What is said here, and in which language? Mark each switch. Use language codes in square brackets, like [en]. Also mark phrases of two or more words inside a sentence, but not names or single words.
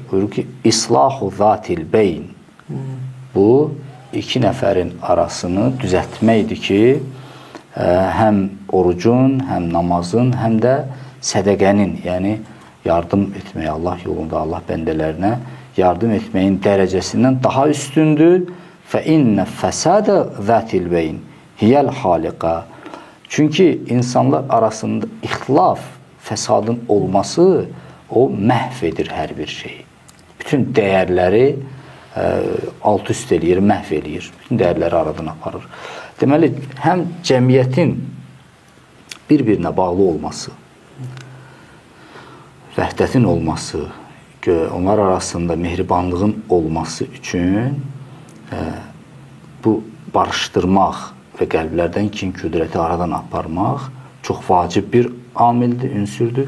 [az] Buyurur ki, [ar] إصلاح ذات البين. [az] Bu, iki nəfərin arasını düzəltməkdir ki, həm orucun, həm namazın, həm də sədəqənin, yəni yardım etmək Allah yolunda, Allah bəndələrinə yardım etməyin dərəcəsindən daha üstündür. [ar] فَاِنَّ فَسَادَ ذَاتِ الْبَيْنِ هِيَ الْحَالِقَ. [az] Çünki insanlar arasında ixtilaf, fəsadın olması o məhv edir hər bir şeyi. Bütün dəyərləri alt-üst eləyir, məhv eləyir. Bütün dəyərləri aradan aparır. Deməli, həm cəmiyyətin bir-birinə bağlı olması, vəhdətin olması, onlar arasında mehribanlığın olması üçün bu barışdırmaq və qəlblərdən kin küdrəti aradan aparmaq çox vacib bir amildir, ünsürdür.